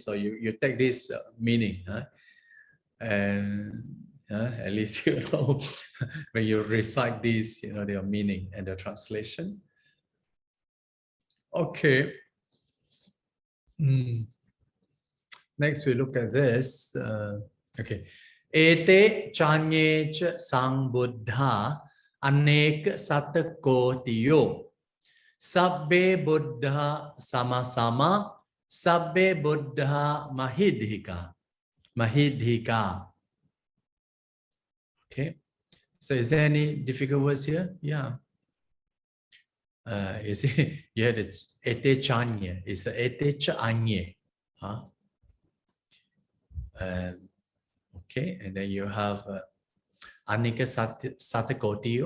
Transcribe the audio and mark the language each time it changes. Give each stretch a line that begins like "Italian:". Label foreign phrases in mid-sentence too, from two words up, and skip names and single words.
English: So you take this meaning, huh? And at least you know when you recite this, you know, their meaning and the translation. Okay. Next, we look at this. Okay.
Pali: Ete chanye ch sang buddha anek satakotiyo sabbe buddha sama sabbe buddha mahidhika.
English: Okay. So is there any difficult words here? Yeah. You see, you had
Pali: ete chanye,
English: it's
Pali: ete chanye.
English: Huh? Okay, and then you have
Pali: anika satakotiyo.